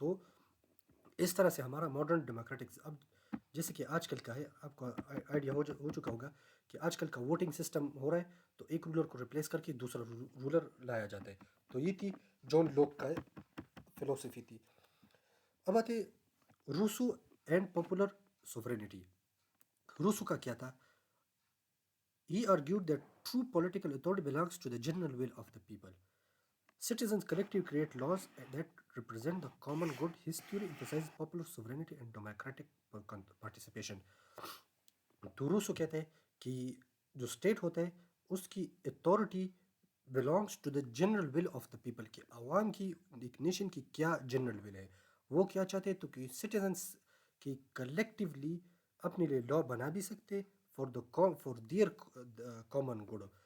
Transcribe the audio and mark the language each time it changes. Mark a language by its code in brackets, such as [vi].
[ur] تو اس طرح سے ہمارا ماڈرن ڈیموکریٹک اب جیسے کہ آج کل کا ہے، آپ کو آئیڈیا ہو چکا ہوگا کہ آج کل کا ووٹنگ سسٹم ہو رہا ہے، تو ایک رولر کو ریپلیس کر کے دوسرا رولر لایا جاتا ہے. تو یہ تھی جان لاک کا فلاسفی تھی. اب آتے Rousseau and popular sovereignty. Rousseau کا کیا تھا؟ [en] He argued that true political authority belongs to the general will of the people. Citizens collectively create laws that represent the common good. His theory emphasizes popular sovereignty and democratic participation. [ur] تو Rousseau کہتے ہیں کہ جو state ہوتا ہے اس کی authority [en] belongs to the general will of the people، [ur] کہ عوام کی، ایک نیشن کی کیا جنرل ول ہے، وہ کیا چاہتے تو کہ سٹیزنس کی کلیکٹیولی اپنے لیے لا بنا بھی سکتے [en] For their common good.